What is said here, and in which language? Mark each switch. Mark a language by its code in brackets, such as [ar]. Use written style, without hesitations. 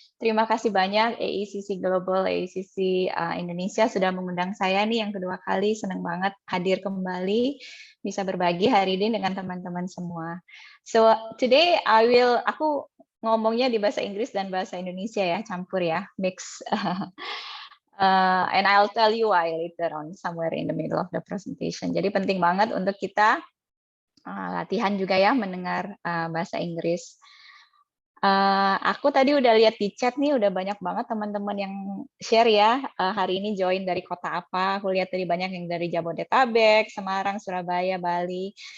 [id] Terima kasih banyak AECC Global, AECC Indonesia sudah mengundang saya nih yang kedua kali. Senang banget hadir kembali, bisa berbagi hari ini dengan teman-teman semua. [en] So today [id] aku ngomongnya di bahasa Inggris dan bahasa Indonesia ya, campur ya, mix. [en] And I'll tell you why later on, somewhere in the middle of the presentation. [id] Jadi penting banget untuk kita latihan juga ya mendengar bahasa Inggris. Aku tadi udah lihat di chat nih, udah banyak banget teman-teman yang share ya. Hari ini join dari kota apa? Aku lihat tadi banyak yang dari Jabodetabek, Semarang, Surabaya, Bali.